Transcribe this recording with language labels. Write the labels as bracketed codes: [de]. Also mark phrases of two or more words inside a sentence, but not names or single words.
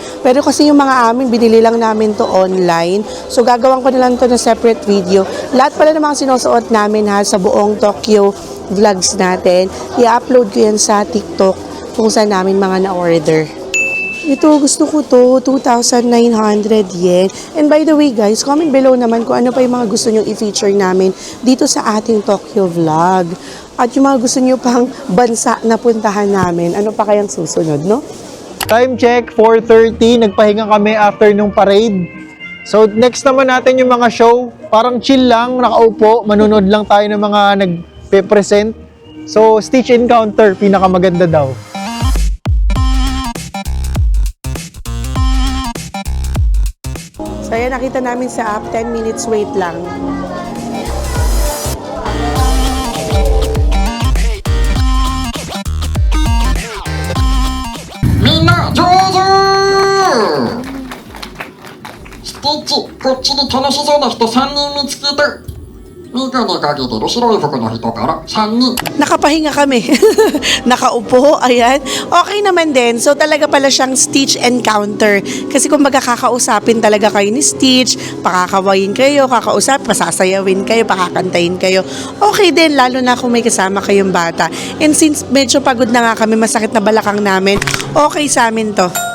[tl] Pero kasi yung mga amin, binili lang namin to online. So, gagawin ko na lang to na [en] separate video. [tl] Lahat pala ng mga sinusuot namin sa buong Tokyo vlogs natin. I-upload ko yan sa TikTok kung saan namin mga na-order. Ito, gusto ko to, 2,900 yen. [en] And by the way guys, comment below [tl] naman kung ano pa yung mga gusto nyong i-feature namin dito sa ating Tokyo vlog. At yung mga gusto nyo pang bansa na puntahan namin, ano pa kayang susunod, no? [en] Time check, 4:30. [tl] Nagpahinga kami after nung parade. So, next naman natin yung mga show. Parang chill lang, nakaupo. Manunod lang tayo ng mga nagpe-present. So, Stitch Encounter, pinakamaganda daw. So, ayan, nakita namin sa app, 10 [en] minutes wait [tl] lang. [ja] Minna,上手スティッチ、こっちに楽しそうな人3人見つけた。ミカにかけてる白い服の人から3人。 [tl] Nakapahinga kami. Nakaupo, ayan. Okay naman din. So talaga pala siyang Stitch Encounter. Kasi kung magkakausapin talaga kayo ni Stitch, pakakawain kayo, pasasayawin kayo, pakakantayin kayo. Okay din, lalo na kung may kasama kayong bata. And since medyo pagod na nga kami, masakit na balakang namin, okay sa amin to.